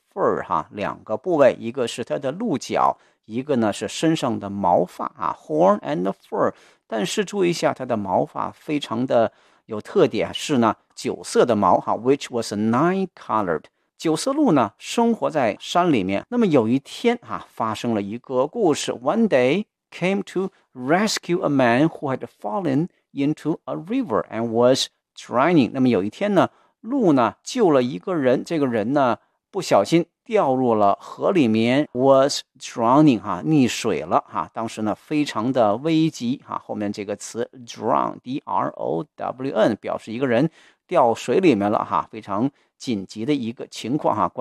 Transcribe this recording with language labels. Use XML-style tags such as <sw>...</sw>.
<zh>fur 哈，两个部位，一个是它的鹿角，一个呢是身上的毛发啊 ，</zh> <en>horn and fur。</en> <zh>但是注意一下，它的毛发非常的有特点，是呢九色的毛哈 ，</zh> <en>which was nine colored。</en> <zh>九色鹿呢生活在山里面。那么有一天哈、啊，发生了一个故事 ，</zh> <en>one day came to rescue a man who had fallen into a river and was drowning。</en> <zh>那么有一天呢，鹿呢救了一个人，这个人呢。不小心掉入了河里面 ，</zh> <en>was drowning</en> <zh>哈、啊，溺水了哈、啊。当时呢，非常的危急哈、啊。后面这个词 drown，d r o w n， 表示一个人掉水里面了哈、啊，非常紧急的一个情况哈、啊。</zh>